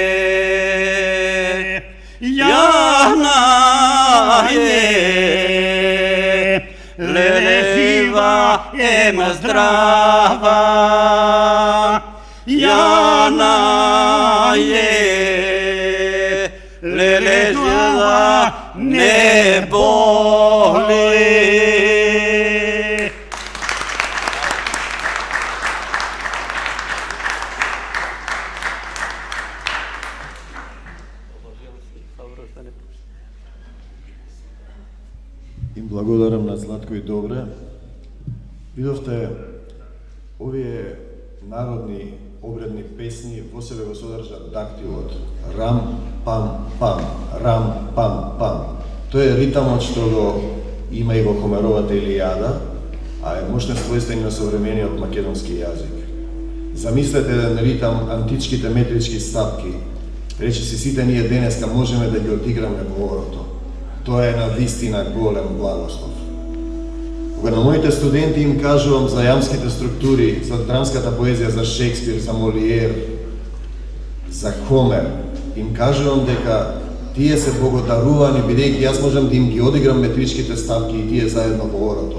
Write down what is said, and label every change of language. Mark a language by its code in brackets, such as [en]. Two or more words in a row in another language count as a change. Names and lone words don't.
[sr] Jana je živa, zdrava. Jana je živa, ne boli. [mk] Им благодарам на Златко и Добре. Видовте, овие народни обредни песни во себе го содржат дактилот. Рам, пам, пам, рам, пам, пам. Тоа е ритамот што го има и во Хомеровата Илијада, а е мощен својствен на современиот македонски јазик. Замислете еден ритам, античките метрички стапки. Речиси сите ние денеска можеме да ги одиграме во орото. Тоа е на вистина голем благослов. Кога на моите студенти им кажувам за јамските структури, за драмската поезија, за Шекспир, за Молиер, за Хомер, им кажувам дека тие се богодарувани, бидејќи јас можам да им ги одиграм метричките ставки и тие заедно во орото.